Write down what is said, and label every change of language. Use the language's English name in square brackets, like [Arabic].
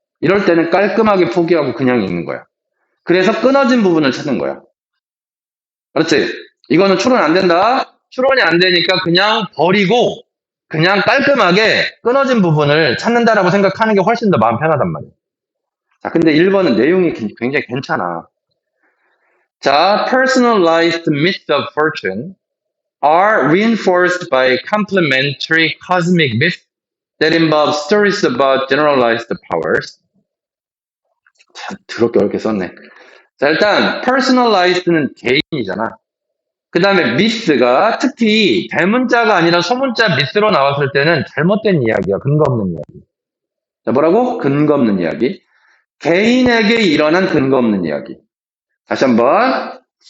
[Korean] 이럴 때는 깔끔하게 포기하고 그냥 읽는 거야. 그래서 끊어진 부분을 찾는 거야. 그렇지? 이거는 추론 안 된다? 추론이 안 되니까 그냥 버리고 그냥 깔끔하게 끊어진 부분을 찾는다라고 생각하는 게 훨씬 더 마음 편하단 말이야. 자, 근데 1번은 내용이 굉장히 괜찮아. [English] 자, personalized myths of fortune are reinforced by complementary cosmic myths that involve stories about generalized powers. [Korean] 참, 더럽게 어렵게 썼네. 자, 일단 personalized는 개인이잖아. 그 다음에 myth가 특히 대문자가 아니라 소문자 myth로 나왔을 때는 잘못된 이야기야. 근거 없는 이야기. 자, 뭐라고? 근거 없는 이야기. 개인에게 일어난 근거 없는 이야기. 다시 한번.